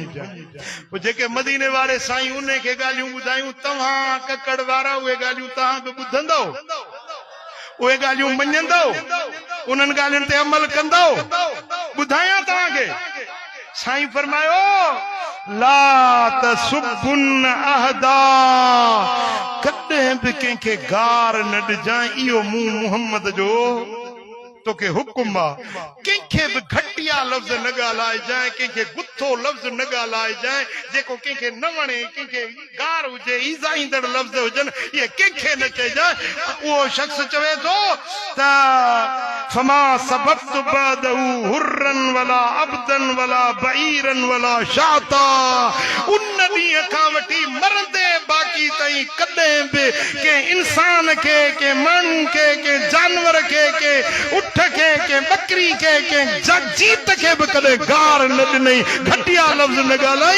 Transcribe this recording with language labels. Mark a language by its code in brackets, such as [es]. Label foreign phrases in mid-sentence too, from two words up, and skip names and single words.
[sd] पोइ जेके मदीने वारे साईं उन खे ॻाल्हियूं ॿुधायूं, तव्हां ककड़ वारा उहे ॻाल्हियूं तव्हां बि ॿुधंदव, उहे ॻाल्हियूं मञंदव, उन्हनि ॻाल्हियुनि ते अमल कंदव। ॿुधायां तव्हांखे, साईं फरमायो [ar] لا تسبن أحدا, [sd] कॾहिं बि कंहिंखे गार न ॾिजांइ, इहो मूं मुहम्मद जो तोखे हुकुम आहे। कंहिंखे बि घटिया लफ़्ज़ न ॻाल्हाइजांइ, कंहिंखे गुथो लफ़्ज़ न ॻाल्हाइजांइ, जेको कंहिंखे न वणे, कंहिंखे गार हुजे, ईज़ा ईंदड़ लफ़्ज़ हुजनि, इहे कंहिंखे न चइजांइ। उहो शख़्स चवे थो त [ar] فما سببت بعده حرا ولا عبدا ولا بعيرا ولا شاة, [sd] उन ॾींहं खां वठी मरंदे बाक़ी ताईं कॾहिं बि कंहिं इंसान खे, कंहिं माण्हू खे, कंहिं जानवर खे, कंहिं उठ खे, कंहिं बकरी खे, कंहिं जीत खे बि कॾहिं गार न ॾिनई, घटिया लफ़्ज़ न ॻाल्हाई।